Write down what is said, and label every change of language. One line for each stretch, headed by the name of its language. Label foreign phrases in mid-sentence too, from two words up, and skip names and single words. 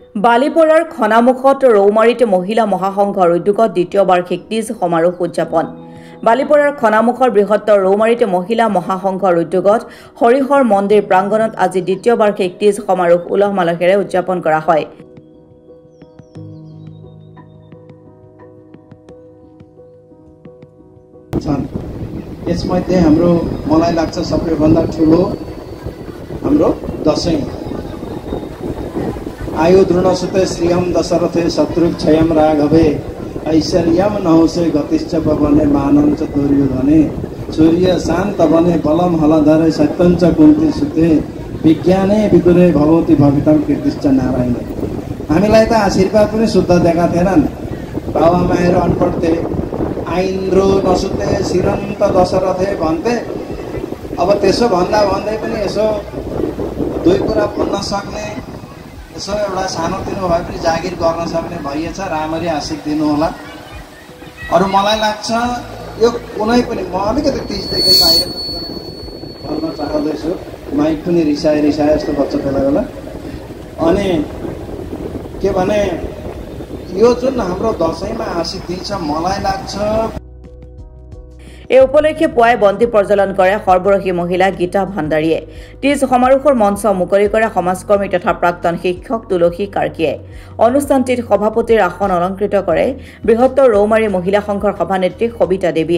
Assamese: বালিপৰাৰ খনামুখত ৰৌমাৰীত মহিলা মহাসংঘৰ উদ্যোগত দ্বিতীয় বাৰ্ষিক তীজ সমাৰোহ উদযাপন। বালিপৰাৰ খনামুখৰ বৃহত্তৰ ৰৌমাৰীত মহিলা মহাসংঘৰ উদ্যোগত হৰিহৰ মন্দিৰ প্ৰাংগণত আজি দ্বিতীয় বাৰ্ষিক তীজ সমাৰোহ উলহ মালহেৰে উদযাপন কৰা হয়।
Nepali: यसमध्ये हाम्रो मलाई लाग्छ सबैभन्दा ठुलो हाम्रो दशैं
Sanskrit: आयु दृढसुते श्रियम दशरथे शत्रुक्षयम राघवे ऐश्वर्यम नहुसे गतिश्च पवने मानञ्च दुर्योधने सूर्य शान्त बने बलम हलधरे सत्यञ्च कुन्ती सुते विज्ञाने विदुरे भगवती भवितम कीर्तिश्च नारायण।
Nepali: हामीलाई त आशीर्वाद पनि शुद्ध दिएका थिएनन्। बाबामाहरू अनपढ थिए।
Sanskrit: आइन्द्रो नसुते शिरन्त दशरथे
Nepali: भन्थे। अब त्यसो भन्दा भन्दै पनि यसो दुई कुरा भन्न सक्ने, यसो एउटा सानोतिनो भए पनि जागिर गर्न सक्ने भइएछ। राम्ररी आशिक दिनु होला। अरू मलाई लाग्छ यो कुनै पनि म अलिकति तीजदेखि बाहिर गर्न चाहँदैछु। माइक पनि रिसाए जस्तो बच्च बेला बेला। अनि के भने यो जुन हाम्रो दशैंमा आशिक दिन्छ मलाई लाग्छ।
Assamese: এই উপলক্ষে পুৱাই বন্তি প্ৰজ্বলন কৰে সৰ্বৰসী মহিলা গীতা ভাণ্ডাৰীয়ে। তীজ সমাৰোহৰ মঞ্চ মুকলি কৰে সমাজকৰ্মী তথা প্ৰাক্তন শিক্ষক তুলসী কাৰ্কীয়ে। অনুষ্ঠানটিত সভাপতিৰ আসন অলংকৃত কৰে বৃহত্তৰ ৰৌমাৰী মহিলা সংঘৰ সভানেত্ৰী সবিতা দেৱীয়ে।